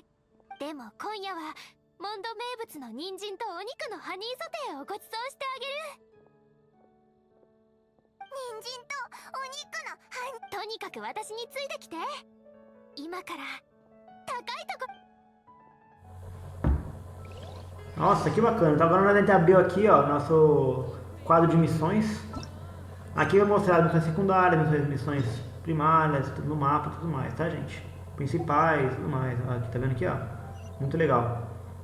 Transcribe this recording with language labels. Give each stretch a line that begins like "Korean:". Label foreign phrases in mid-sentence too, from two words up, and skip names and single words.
Japanese: でも今夜はモンド名物の人参とお肉のハニーソテーをごちそうしてあげる。人参とお肉のとにかく私についてきて。今から高いとこ。
Portuguese: Nossa, que bacana. Então agora a gente abriu aqui, ó, nosso quadro de missões. Aqui vai mostrar as missões secundárias, missões primárias, tudo no mapa e tudo mais, tá, gente? Principais, tudo mais. Aqui, tá vendo aqui, ó? Muito legal.